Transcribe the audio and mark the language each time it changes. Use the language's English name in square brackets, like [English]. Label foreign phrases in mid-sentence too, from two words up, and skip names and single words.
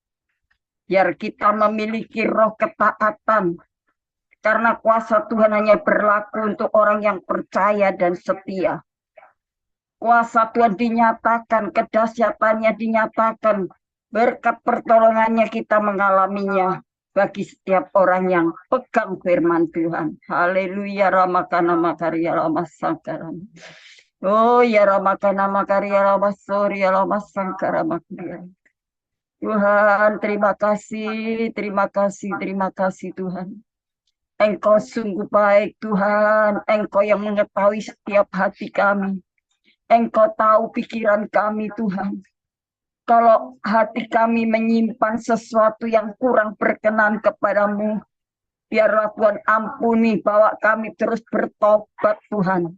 [Indonesian] Biar kita memiliki roh ketaatan, karena kuasa Tuhan hanya berlaku untuk orang yang percaya dan setia. Kuasa Tuhan dinyatakan, kedahsyatannya dinyatakan, berkat pertolongannya kita mengalaminya bagi setiap orang yang pegang firman Tuhan. Haleluya, ramakana makarya ramasangkaran. Oh ya ramakana makarya ramasori ramasangkara makarya. Tuhan, terima kasih, terima kasih, terima kasih Tuhan. Engkau sungguh baik Tuhan, Engkau yang mengetahui setiap hati kami. Engkau tahu pikiran kami Tuhan. Kalau hati kami menyimpan sesuatu yang kurang berkenan kepadamu, biarlah Tuhan ampuni, bawa kami terus bertobat Tuhan.